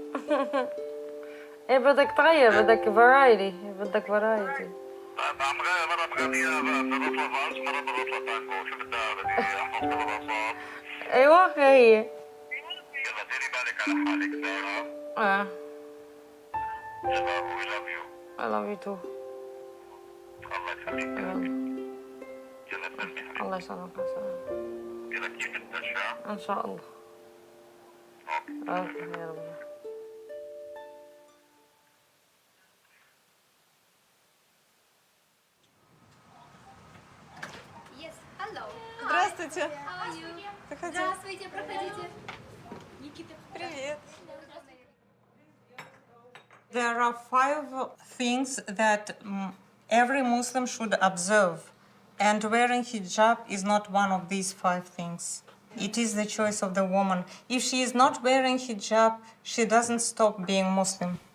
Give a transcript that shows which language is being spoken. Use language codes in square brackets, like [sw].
[ar] ايه بدك تغير بدك variety. عم غير مرة بغنيها بروح لفالس مرة بروح لتانجو شو بدها بدي أحفظ كل الرقصات. ايوه هي. يلا ديري بالك على حالك سارة. [en] يلا we love you. I love you too. [ar] الله يخليك. يلا سلمي حبيبي. الله يسلمك يا سلام. يلا كيف الدشة؟ ان شاء الله. اوكي يا رب. [ru] Здравствуйте. Здравствуйте, проходите. Никита, привет. [en] There are 5 things that every Muslim should observe, and wearing hijab is not one of these 5 things. It is the choice of the woman. If she is not wearing hijab, she doesn't stop being Muslim.